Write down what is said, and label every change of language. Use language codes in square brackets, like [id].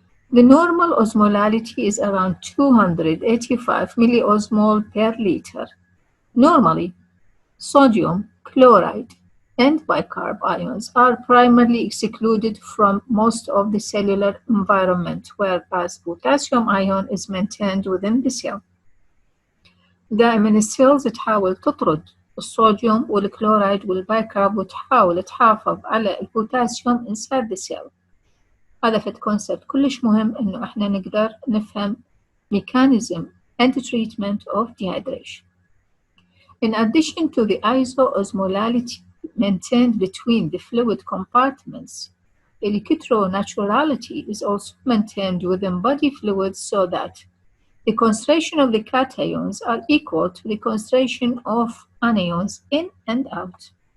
[en] The normal osmolality is around 285 milliosmol per liter. Normally, sodium, chloride, and bicarb ions are primarily excluded from most of the cellular environment, whereas potassium ion is maintained within the cell. [ar] دائما السيلز تحاول تطرد الصوديوم والكلورايد والبيكارب وتحاول تحافظ على البوتاسيوم [en] inside the cell. [ar] هذا فد كونسبت كلش مهم إنه إحنا نقدر نفهم [en] mechanism and treatment of dehydration. In addition to the isoosmolality maintained between the fluid compartments, electronaturality is also maintained within body fluids so that the concentration of the cations are equal to the concentration of anions in and out.